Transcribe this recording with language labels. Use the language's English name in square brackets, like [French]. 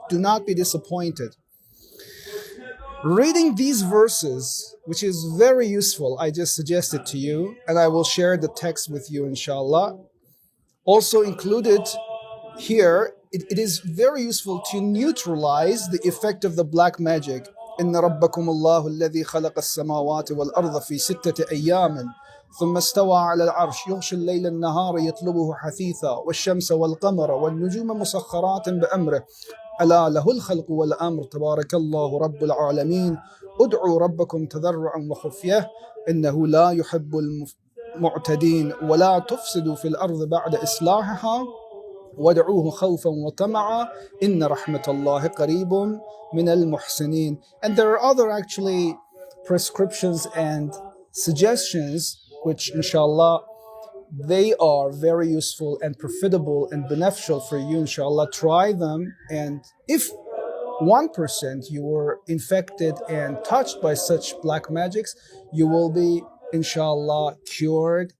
[English] Do not be disappointed. Reading these verses, which is very useful, I just suggested to you, and I will share the text with you, inshallah. Also included here, it is very useful to neutralize the effect of the black magic. [Arabic] إن ربكم الله الذي خلق السماوات والأرض في 6 أيام ثم استوى على العرش يغشي الليل النهار يطلبه حثيثا والشمس والقمر والنجوم مسخرات بأمره ألا له الخلق والأمر تبارك الله رب العالمين ادعوا ربكم تضرعا وخفية إنه لا يحب المعتدين ولا تفسدوا في الأرض بعد إصلاحها وادعوه خوفا وطمعا إن رحمة الله قريب من المحسنين. [English] And there are other actually prescriptions and suggestions which inshallah they are very useful and profitable and beneficial for you, inshallah. Try them, and if 1% you were infected and touched by such black magics, you will be inshallah cured.